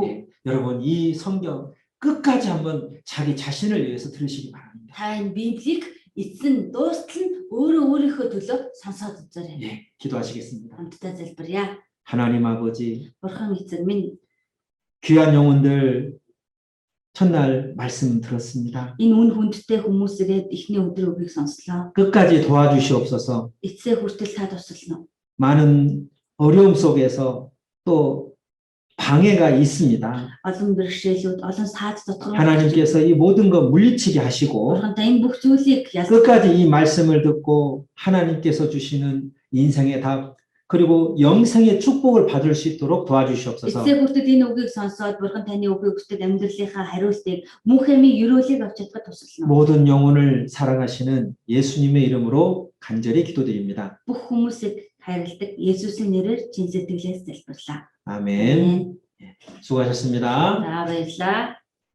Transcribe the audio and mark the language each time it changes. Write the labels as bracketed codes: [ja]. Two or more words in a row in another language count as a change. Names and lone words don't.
[ko] 네, 여러분 이 성경 끝까지 한번 자기 자신을 위해서 들으시기 바랍니다. [mn] Та энэ Библийг эцэн дуустал нь өөрөө өөрийнхөө төлөө сонсоод үзээрэй. [ko] 예, 기도하시겠습니다. [mn] Хамтдаа залбирая. [ko] 하나님 아버지, [mn] Бурхан эцэг минь [ko] 귀한 영혼들 첫날 말씀 들었습니다. [mn] энэ үн хүндтэй хүмүүсээрээ эхний өдөр үгийг сонслоо. [ko] 끝까지 도와주시옵소서. [mn] Эцсээ хүртэл та тусална. [ko] 많은 어려움 속에서 또 방해가 있습니다. [mn] Олон бэрхшээлүүд, олон саад дотор [ko] 하나님께서 이 모든 거 물리치게 하시고 [mn] Бурхантай энэ бүх зүйлийг ялсан. [ko] 끝까지 이 말씀을 듣고 하나님께서 주시는 인생의 답 그리고 영생의 축복을 받을 수 있도록 도와주시옵소서. [mn] Эцсээ хүртэл энэ үгийг сонсоод Бурхан таны үгийг хүсдэг амьдралынхаа хариултыг мөнх эмийн өрөөлийг авч чадхад туслана. [ko] 모든 영혼을 사랑하시는 예수님의 이름으로 간절히 기도드립니다. [mn] Бүх хүмүүсийг хайрладаг Есүсийн нэрээр чин сэтгэлээс залбирлаа. [ko] 아멘. 수고하셨습니다. [mn] За баярлалаа.